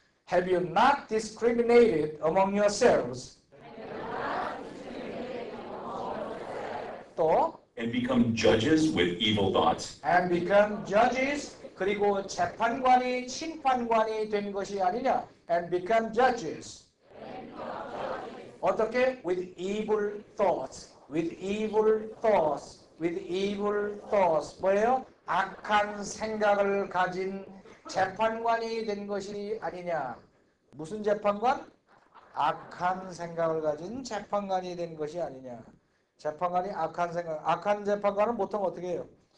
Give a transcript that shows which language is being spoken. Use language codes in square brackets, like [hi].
[en] Have you not discriminated among yourselves? [ko] 또 [en] and become judges with evil thoughts? and become judges [ko] 그리고 재판관이 심판관이 된 것이 아니냐 and become judges 어떻게? [en] with evil thoughts with evil thoughts with evil thoughts [ko] 뭐예요? 악한 생각을 가진 재판관이 된 것이 아니냐 무슨 재판관? 악한 생각을 가진 재판관이 된 것이 아니냐 재판관이 악한 생각 악한 재판관은 보통 어떻게 해요?